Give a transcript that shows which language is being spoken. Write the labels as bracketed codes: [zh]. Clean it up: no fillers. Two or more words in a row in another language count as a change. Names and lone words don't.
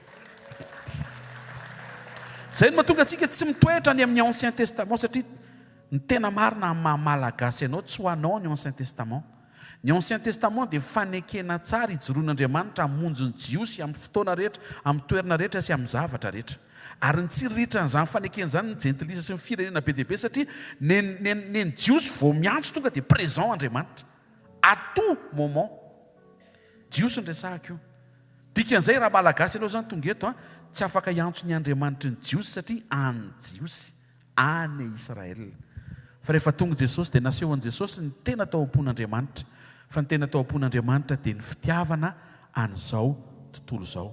[mg] Izay no mahatonga antsika tsy mitoetra ny amin'ny Ancien Testament, satria ny tena marina amin'ny maha-malagasy ianao tsy ho anao ny Ancien Testament. Ny Ancien Testament dia fanekena tsara hijeroan'Andriamanitra hamonjy ny jiosy amin'ny fotoana rehetra, amin'ny toerana rehetra sy amin'ny zavatra rehetra. Ary ny tsiriritran' izany fanekena izany ny jentilisa sy ny firenena be dia be, satria ny jiosy vao miantso tonga dia présent Andriamanitra [fr] à tout moment. [mg] Jiosy ny resahako io. Dikan'izay raha malagasy ianao zany tonga eto tsy afaka hiantso ny Andriamanitra ny jiosy satria any jiosy, any Israel. Fa rehefa tonga Jesosy dia naseho an' Jesosy ny tena tao am-pon'Andriamanitra. Fa ny tena tao am-pon'Andriamanitra dia ny fitiavana an'izao tontolo izao.